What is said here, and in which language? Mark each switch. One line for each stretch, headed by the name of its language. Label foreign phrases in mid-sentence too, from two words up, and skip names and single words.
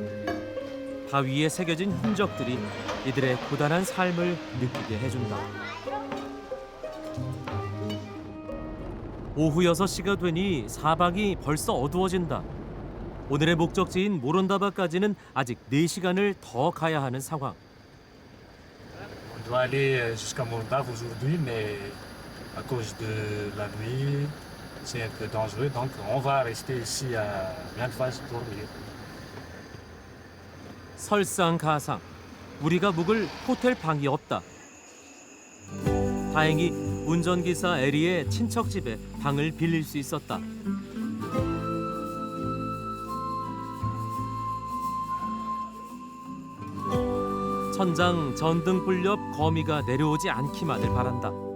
Korean: 바위에 새겨진 흔적들이 이들의 고단한 삶을 느끼게 해준다. 오후 6시가 되니 사방이 벌써 어두워진다. 오늘의 목적지인 모론다바까지는 아직 4시간을 더 가야 하는 상황.
French: On doit aller jusqu'à Morondava aujourd'hui, mais à cause de la nuit, c'est un peu dangereux, donc on va rester ici à Mianfas dormir.
Korean: 설상가상, 우리가 묵을 호텔 방이 없다. 다행히 운전기사 에리의 친척 집에 방을 빌릴 수 있었다. 천장 전등불 옆 거미가 내려오지 않기만을 바란다.